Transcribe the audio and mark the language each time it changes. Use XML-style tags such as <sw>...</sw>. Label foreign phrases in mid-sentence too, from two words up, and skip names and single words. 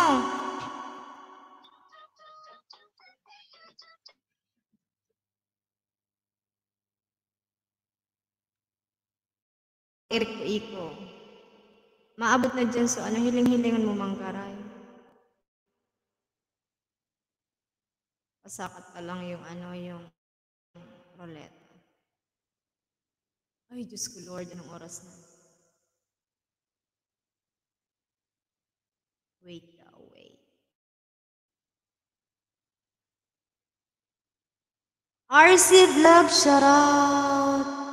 <bik>Iko. Maabot na dyan, so ano, hiling-hilingan mo manggaray.</bik> <tl>Pasakat pa lang yung ano, yung roulette. Ay, Diyos ko Lord, anong oras na?</tl> <en>Wait. RC Vlog, shout out!</en>